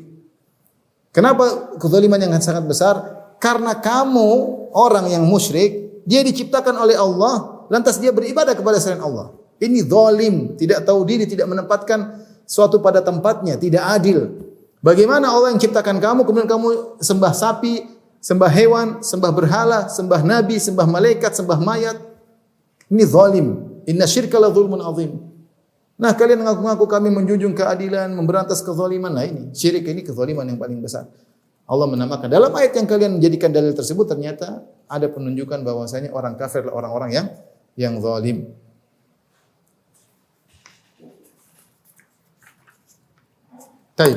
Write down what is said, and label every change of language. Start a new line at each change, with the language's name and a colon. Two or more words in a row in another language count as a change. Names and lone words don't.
Indonesian: Kenapa kezaliman yang sangat besar? Karena kamu orang yang musyrik, dia diciptakan oleh Allah, lantas dia beribadah kepada selain Allah. Ini zalim, tidak tahu diri, tidak menempatkan suatu pada tempatnya, tidak adil. Bagaimana Allah yang ciptakan kamu, kemudian kamu sembah sapi, sembah hewan, sembah berhala, sembah nabi, sembah malaikat, sembah mayat. Ini zalim.
Arabic: إن الشرك لظلم عظيم.
Indonesian: Nah, kalian mengaku-ngaku kami menjunjung keadilan, memberantas kezaliman. Nah, ini syirik ini kezaliman yang paling besar. Allah menamakan dalam ayat yang kalian menjadikan dalil tersebut ternyata ada penunjukan bahwasanya orang kafir adalah orang-orang yang zalim. Baik.